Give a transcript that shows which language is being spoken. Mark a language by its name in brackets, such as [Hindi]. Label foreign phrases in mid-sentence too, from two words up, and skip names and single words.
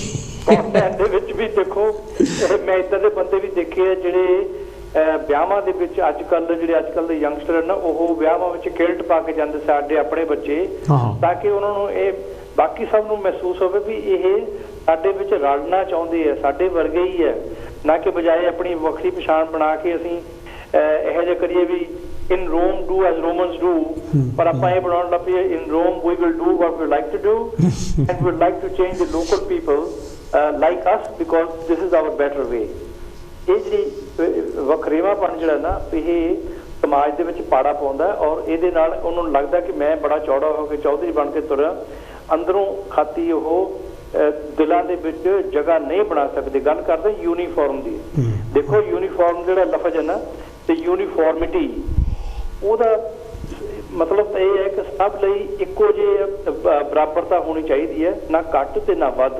[Punjabi] ਸਕਾਟਲੈਂਡ ਦੇ ਵਿੱਚ ਵੀ ਦੇਖੋ, ਮੈਂ ਇੱਦਾਂ ਦੇ ਬੰਦੇ ਵੀ ਦੇਖੇ ਆ ਜਿਹੜੇ ਵਿਆਹਾਂ ਦੇ ਵਿੱਚ ਅੱਜ ਕੱਲ੍ਹ ਦੇ ਯੰਗਸਟਰ ਨਾ, ਉਹ ਵਿਆਹਾਂ ਵਿੱਚ ਕਿਲਟ ਪਾ ਕੇ ਜਾਂਦੇ, ਸਾਡੇ ਆਪਣੇ ਬੱਚੇ, ਤਾਂ ਕਿ ਉਹਨਾਂ ਨੂੰ ਇਹ ਬਾਕੀ ਸਭ ਨੂੰ ਮਹਿਸੂਸ ਹੋਵੇ ਵੀ ਇਹ ਸਾਡੇ ਵਿੱਚ ਰਲਣਾ ਚਾਹੁੰਦੇ ਆ, ਸਾਡੇ ਵਰਗੇ ਹੀ ਹੈ, ਨਾ ਕਿ ਬਜਾਏ ਆਪਣੀ ਵੱਖਰੀ ਪਛਾਣ ਬਣਾ ਕੇ ਅਸੀਂ ਇਹੋ ਜਿਹਾ ਕਰੀਏ ਵੀ [English] in Rome do as Romans do, [Punjabi] ਪਰ ਆਪਾਂ ਇਹ ਬਣਾਉਣ ਲੱਗ ਪਈਏ [English] in Rome we will do what we like to do and we would like to change the local people like us because this is our better way। [Punjabi] ਇਹ ਜਿਹੜੀ ਵਖਰੇਵਾਪਣ ਜਿਹੜਾ ਨਾ, ਇਹ ਸਮਾਜ ਦੇ ਵਿੱਚ ਪਾੜਾ ਪਾਉਂਦਾ ਔਰ ਇਹਦੇ ਨਾਲ ਉਹਨਾਂ ਨੂੰ ਲੱਗਦਾ ਕਿ ਮੈਂ ਬੜਾ ਚੌੜਾ ਹੋ ਕੇ ਚੌਧਰੀ ਬਣ ਕੇ ਤੁਰਿਆ, ਅੰਦਰੋਂ ਖਾਤੀ ਉਹ ਦਿਲਾਂ ਦੇ ਵਿੱਚ ਜਗ੍ਹਾ ਨਹੀਂ ਬਣਾ ਸਕਦੇ। ਗੱਲ ਕਰਦੇ ਯੂਨੀਫਾਰਮ ਦੀ। ਦੇਖੋ ਯੂਨੀਫਾਰਮ ਜਿਹੜਾ ਲਫ਼ਜ਼ ਹੈ ਨਾ ਤੇ ਯੂਨੀਫਾਰਮਿਟੀ, ਉਹਦਾ ਮਤਲਬ ਇਹ ਹੈ ਕਿ ਸਭ ਲਈ ਇੱਕੋ ਜਿਹੀ ਬਰਾਬਰਤਾ ਹੋਣੀ ਚਾਹੀਦੀ ਹੈ, ਨਾ ਘੱਟ ਤੇ ਨਾ ਵੱਧ।